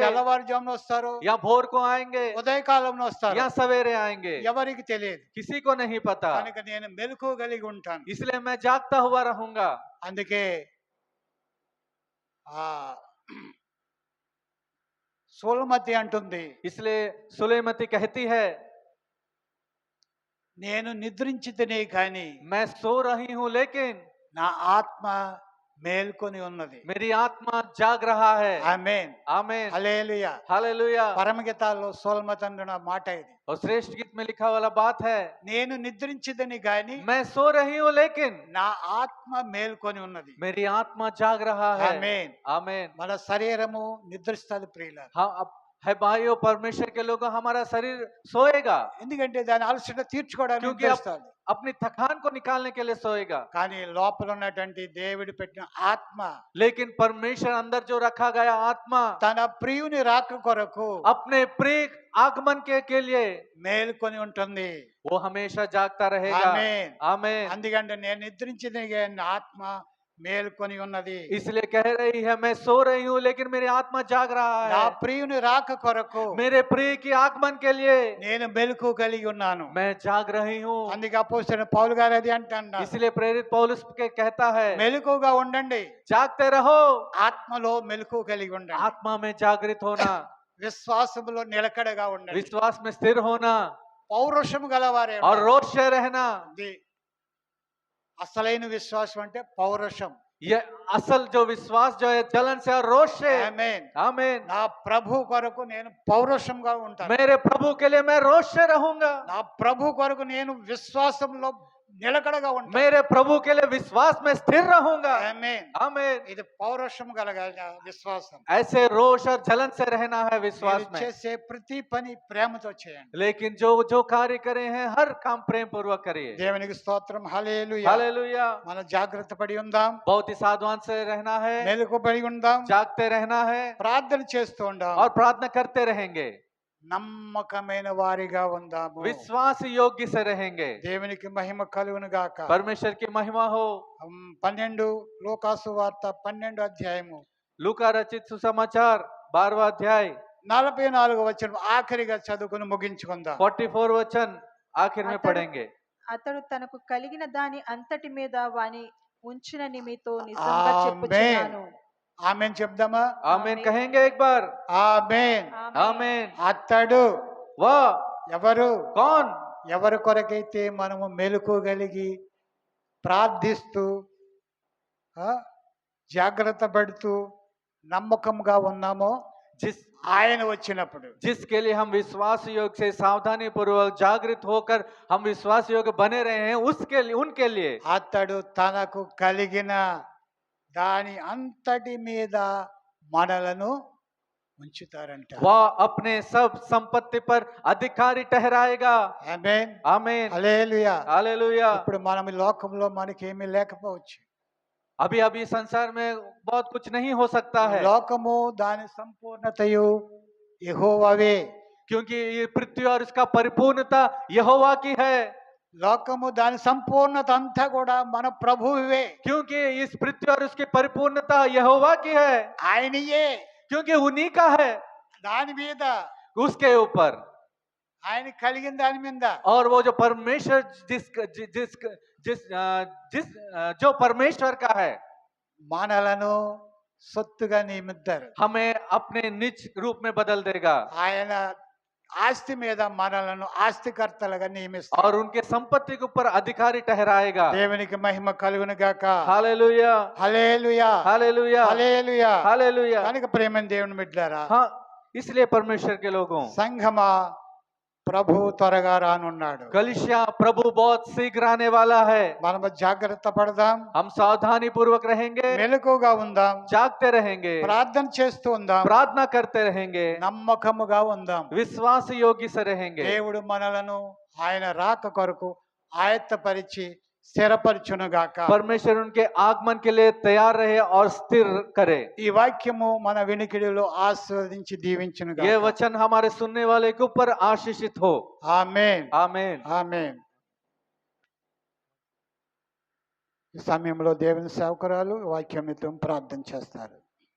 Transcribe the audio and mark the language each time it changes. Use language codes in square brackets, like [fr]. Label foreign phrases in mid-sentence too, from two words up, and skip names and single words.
[te] తెల్లవారుజామున వస్తారు, [hi] या भोर को आएंगे, [te] ఉదయకాలంలో వస్తారు. [hi] या सवेरे आएंगे, [te] ఎవరికి తెలియదు. [hi] किसी को नहीं पता। [te] కనుక నేను మెలకువ కలిగి ఉంటాను. [hi] इसलिए मैं जागता हुआ रहूंगा। [te] అందుకే ఆ సోలమతి అంటుంది, [hi] इसलिए सुलेमती कहती है, [te] నేను నిద్రించితేనే కానీ [hi] मैं सो रही हूँ लेकिन [te] నా ఆత్మ మేల్కొని ఉన్నది. [hi] मेरी आत्मा जाग रहा है। [te] ఆమేన్, [hi] आमीन, [te] హల్లెలూయా. [hi] हालेलुया। [te] పరమగీతాల్లో సోలమతి అన్న మాట ఇది. [hi] और श्रेष्ठ गीत में लिखा वाला बात है, [te] నేను నిద్రించిదని గాని [hi] मैं सो रही हूँ लेकिन [te] నా ఆత్మ మేల్కొని ఉన్నది. [hi] मेरी आत्मा जाग रहा है। [te] ఆమేన్. [hi] आमीन। [te] మన శరీరము నిద్రిస్తుంది ప్రియులారా. [hi] हाँ, अब है भाइयों, परमेश्वर के लोगों, हमारा शरीर सोएगा [te] ఎందుకంటే దాని అలసట తీర్చుకోవడానికి [hi] क्योंकि [te] నిద్రిస్తుంది. [hi] अपनी थकान को निकालने के लिए सोएगा। [te] కానీ లోపల ఉన్నటువంటి దేవుడు పెట్టిన ఆత్మ [hi] लेकिन परमेश्वर अंदर जो रखा गया आत्मा [te] తన ప్రియుని రాక కొరకు [hi] अपने प्रिय आगमन के लिए [te] మేల్కొని ఉంటుంది. [hi] वो हमेशा जागता रहेगा। [te] ఆమేన్. [hi] आमीन। [te] అందుకంటే నేను నిద్రించింది కానీ నా ఆత్మ మేల్కొని ఉన్నది. [hi] इसलिए कह रही है, मैं सो रही हूँ लेकिन मेरी आत्मा जाग रहा [te] నా [hi] है। [te] ప్రియుని రాక కొరకు [hi] मेरे प्रिय की आगमन के लिए [te] నేను మెలకు కలిగి ఉన్నాను. [hi] मैं जाग रही हूँ। [te] అందుకే అపోస్తలుడైన పౌలు గారు అది అంటున్నారు, [hi] इसलिए प्रेरित पौलुस के कहता है, [te] మెలకుగా ఉండండి, [hi] जागते रहो, [te] ఆత్మలో మెలకు కలిగి ఉండండి, [hi] आत्मा में जागृत होना, [te] విశ్వాసములో నిలకడగా ఉండండి, [hi] विश्वास में स्थिर होना [te] పౌరుషము గలవారే [hi] और [te] ఉండండి. [hi] रोष से रहना। [te] ఇది అసలైన విశ్వాసం అంటే పౌరుషం. [hi] ये असल जो विश्वास जो है जलन से और रोष से। [te] ఆమేన్. [hi] आमीन। [te] నా ప్రభు కొరకు నేను పౌరుషంగా ఉంటాను. [hi] मेरे प्रभु के लिए मैं रोष से रहूंगा। [te] నా ప్రభు కొరకు నేను విశ్వాసంలో నిలకడగా ఉంటాను. [hi] मेरे प्रभु के लिए विश्वास में स्थिर रहूंगा। [te] ఆమేన్. [hi] आमीन। [te] ఇది పౌరుషం కలగాలి విశ్వాసం. [hi] ऐसे रोष और जलन से रहना है विश्वास [te] మీరు [hi] में। [te] చేసే ప్రతి పని ప్రేమతో చేయండి. [hi] लेकिन जो जो कार्य करे हैं हर काम प्रेम पूर्वक करिए। [te] దేవునికి స్తోత్రం. హల్లెలూయా. [hi] हालेलुया। [te] మనం జాగ్రత్త పడి ఉందాం, [hi] बहुत ही सावधान से रहना है, [te] మెలకువబడి ఉందాం, [hi] जागते रहना है [te] ప్రార్థన చేస్తూ ఉందాం, [hi] और प्रार्थना करते रहेंगे, [te] నమ్మకమైన వారిగా ఉందాము. [hi] विश्वास योग्य से रहेंगे। [te] దేవునికి మహిమ కలుగును గాక. [hi] परमेश्वर की महिमा हो। [te] 12 లూకాసు వార్త 12 అధ్యాయము [hi] लूका रचित सुसमाचार 12वां अध्याय [te] 44 వచనం ఆఖరిగా చదువుకుని ముగించుకుందాం. [hi] 44 वचन आखिर में पढ़ेंगे। [te] అతడు తనకు కలిగిన దాని అంతటి మీద వాని ఉంచిన మీతో నిజంగా ఆమేన్. చెప్పుచున్నాను. ఆమేన్ చెప్దామా? [hi] आमीन कहेंगे एक बार। [te] ఆమేన్. [hi] आमीन। [te] అతడు [hi] वह [te] ఎవరు? [hi] कौन? [te] ఎవరి కొరకైతే మనము మెలకువగలిగి ప్రార్థిస్తూ జాగ్రత్త పడుతూ నమ్మకంగా ఉన్నామో [hi] जिस [te] ఆయన వచ్చినప్పుడు [hi] जिसके लिए हम विश्वास योग से सावधानी पूर्वक जागृत होकर हम विश्वास योग बने रहे हैं, उसके लिए उनके लिए [te] అతడు తనకు కలిగిన దాని అంతటి మీద మనలను ఉంచుతారంట. [hi] वह अपने सब संपत्ति पर अधिकारी ठहराएगा। [te] ఆమేన్. [hi] आमीन। [te] హల్లెలూయా. [hi] हालेलुया। [te] ఇప్పుడు మనం ఈ లోకంలో మనకేమీ లేకపోవచ్చు. [hi] अभी अभी संसार में बहुत कुछ नहीं हो सकता है, [te] లోకము దాని సంపూర్ణతయు యెహోవావే. [hi] क्योंकि ये पृथ्वी और इसका परिपूर्णता यहोवा की है। [te] లోకము దాని సంపూర్ణత అంతా కూడా మన ప్రభువే. [hi] क्योंकि इस पृथ्वी और उसकी परिपूर्णता यहोवा की है, [te] ఆయనయే. [hi] क्योंकि उन्हीं का है, [te] దాని మీద [hi] उसके ऊपर। [te] ఆయన కలిగిన దాని మీద [hi] और वो जो परमेश्वर जिस जिस जिस जिस जिस जो परमेश्वर का है, [te] మనలను సొత్తుగా నియమిస్తారు. [hi] हमें अपने निज रूप में बदल देगा [te] ఆయన ఆస్తి మీద మనలను ఆస్తికర్తలుగా నియమిస్తారు. [hi] और उनके संपत्ति के ऊपर अधिकारी ठहराएगा। [te] దేవునికి మహిమ కలుగును గాక. [hi] हालेलुया। [te] హల్లెలూయా. [hi] हालेलुया। [te] హల్లెలూయా. [hi] हालेलुया। [te] కనుక ప్రేమ దేవుని బిడ్డలారా, [hi] हाँ, इसलिए परमेश्वर के लोगों, [te] సంఘమా ప్రభు త్వరగా రానున్నాడు. [hi] कलिसिया प्रभु बहुत शीघ्र आने वाला है। [te] మనము జాగ్రత్త పడదాం, [hi] हम सावधानी पूर्वक रहेंगे, [te] మెలకుగా ఉందాం, [hi] जागते रहेंगे, [te] ప్రార్థన చేస్తూ ఉందాం, [hi] प्रार्थना करते रहेंगे, [te] నమ్మకముగా ఉందాం. [hi] विश्वास योग्य से रहेंगे। [te] దేవుడు మనలను ఆయన రాక కొరకు ఆయత్తపరిచి స్థిరపరచునుగాక. [hi] परमेश्वर उनके आगमन के लिए तैयार रहे और स्थिर करे। [te] ఈ వాక్యము మన వినికిడిలో ఆస్వాదించి దీవించునుగాక. [hi] ये वचन हमारे सुनने वाले के ऊपर आशीषित हो। [te] ఆమేన్, [hi] आमीन। [te] ఆమేన్. ఈ సమయంలో దేవుని సేవకురాలు వాక్యం నిమిత్తం ప్రార్థన చేస్తారు.